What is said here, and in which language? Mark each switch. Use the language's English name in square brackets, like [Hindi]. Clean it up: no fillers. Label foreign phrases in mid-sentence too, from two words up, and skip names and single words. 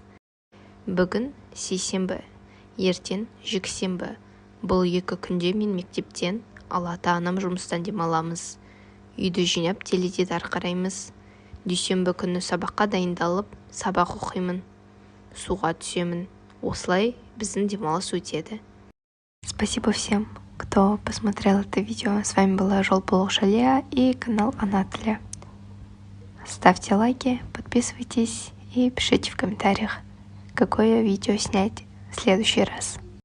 [Kazakh] Бүгін сейсенбі, ертең жексенбі. Бұл 2 күнде мен мектептен, ал ата-анам жұмыстан демаламыз. Үйді жинап теледидар қараймыз. Дүйсенбі күні сабаққа дайындалып, сабақ оқимын. Суға түсемін. Осылай біздің демалыс өтеді. [Russian] Спасибо всем, кто посмотрел это видео. С вами была Жолполох Шалия и канал Ана Тілі. Ставьте лайки, подписывайтесь и пишите в комментариях, какое видео снять в следующий раз.